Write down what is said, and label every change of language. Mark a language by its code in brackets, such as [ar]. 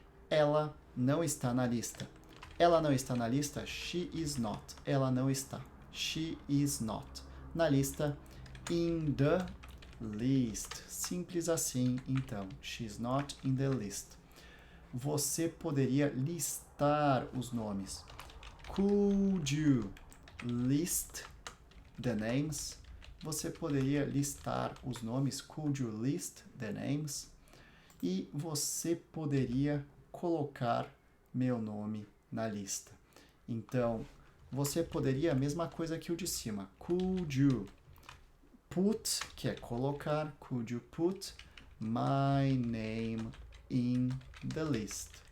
[pt] Ela não está na lista. Ela não está na lista? [en] She is not. [pt] Ela não está. [en] She is not. [pt] Na lista, [en] in the list. [pt] Simples assim, então. [en] She's not in the list. [pt] Você poderia listar os nomes. [en] Could you list the names? [pt] Você poderia listar os nomes. [en] Could you list the names? [pt] E você poderia colocar meu nome na lista. Então, você poderia, a mesma coisa que o de cima. [en] Could you put, [pt] que é colocar, [en] could you put my name in the list?